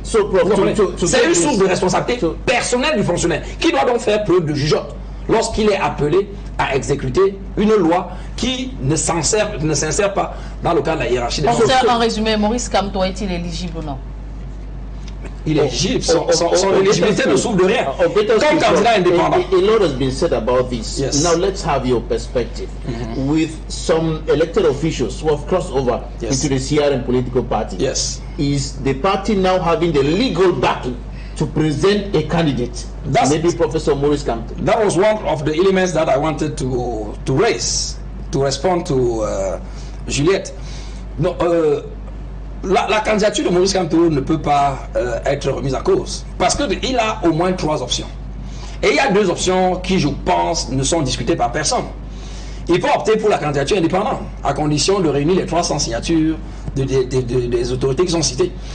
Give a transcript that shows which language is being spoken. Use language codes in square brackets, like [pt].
[fr] C'est une source de responsabilité personnelle du fonctionnaire qui doit donc faire preuve de jugeote lorsqu'il est appelé à exécuter une loi qui ne s'insère pas dans le cadre de la hiérarchie des fonctionnaires. En résumé, Maurice Kamto est-il éligible ou non? Il est éligible, son éligibilité ne souffre de rien. Comme candidat indépendant. [en] A lot has been said about this. Yes. Now let's have your perspective. With some elected officials who have crossed over into the CRM political party. Yes. Is the party now having the legal backing to present a candidate? Maybe Professor Maurice Kamto. That was one of the elements that I wanted to raise, to respond to Juliette. No, [fr] la candidature de Maurice Kamto ne peut pas être remise en cause parce qu'il a au moins 3 options. Et il y a 2 options qui, je pense, ne sont discutées par personne. Il peut opter pour la candidature indépendante, à condition de réunir les 300 signatures des autorités qui sont citées.